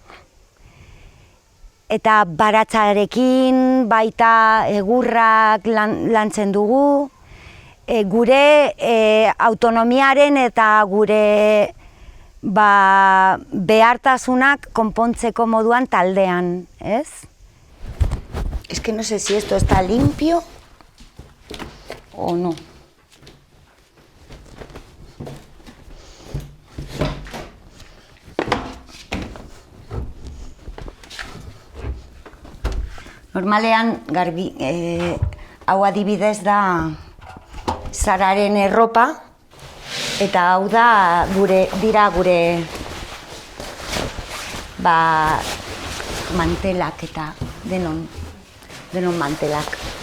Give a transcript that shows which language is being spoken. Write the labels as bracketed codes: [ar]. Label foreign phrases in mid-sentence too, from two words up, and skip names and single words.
[eu] Eta baratzarekin, baita egurrak lantzen dugu. Gure autonomiaren eta gure behartasunak konpontzeko moduan taldean, ez? [es] Es que no sé si esto está limpio o no. [eu] Normalean, hau adibidez da Sararen erropa, eta hau da dira gure mantelak eta denon mantelak.